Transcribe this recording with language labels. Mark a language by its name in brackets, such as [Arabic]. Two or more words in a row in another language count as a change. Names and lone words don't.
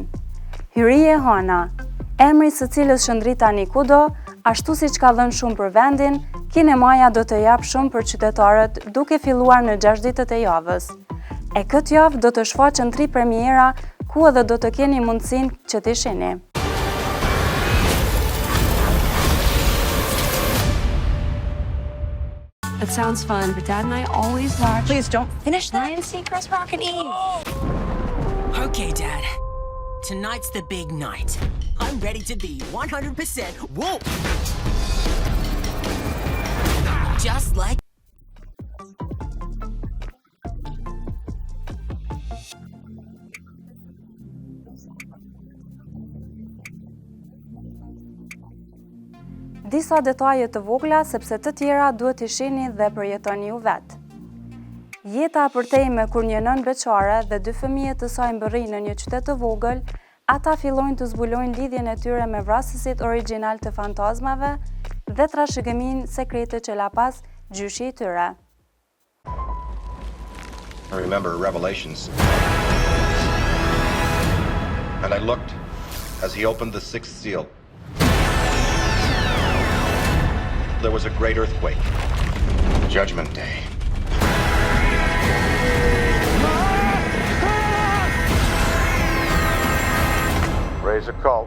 [Albanian] Hyrie Hana, emri së cilës shëndrit tani kudo, ashtu siç ka dhënë shumë për vendin, kinemaja do të jap shumë për qytetarët, duke filluar në 6 ditët e javës. E këtë javë do të shfaqen 3 premiera, ku edhe do të keni mundësinë që t'i shihni. [English] It sounds fun, but Dad and I always watch. Please don't finish that. Ryan Seacrest, Rock and Eve. Okay, Dad. Tonight's the big night. I'm ready to be 100% woke. Just like [Albanian] Disa detaje të vogla sepse të tjera duhet t'i shihni dhe përjetoni ju vetë. Jeta apërtejme kur një nën beqare dhe 2 fëmijë të saj mbërrin në një qytet të vogël, ata fillojnë të zbulojnë lidhjen e tyre me vrasësit origjinal të fantazmave dhe trashëgiminë sekrete që la pas gjyshi i tyre. [English] I remember Revelations. And I looked as he opened the 6th seal. There was a great earthquake. Judgment Day. Raise a call.